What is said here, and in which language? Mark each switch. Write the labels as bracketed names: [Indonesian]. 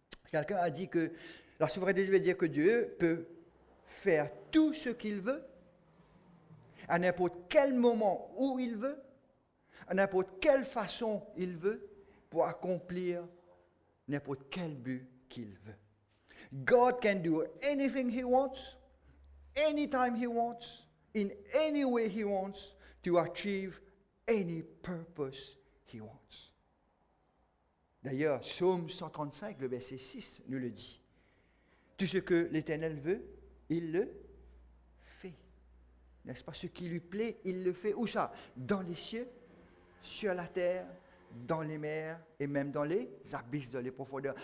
[French] Quelqu'un a dit que la souveraineté de Dieu veut dire que Dieu peut faire tout ce qu'il veut, à n'importe quel moment où il veut, à n'importe quelle façon il veut, pour accomplir n'importe quel but qu'il veut. [English] God can do anything he wants, anytime he wants, in any way he wants, to achieve any purpose he wants. [French] D'ailleurs, Psaume 135, le verset 6 nous le dit. Tout ce que l'Éternel veut, il le fait. N'est-ce pas? Ce qui lui plaît, il le fait. Où ça? Dans les cieux, sur la terre, dans les mers et même dans les abysses, dans les profondeurs.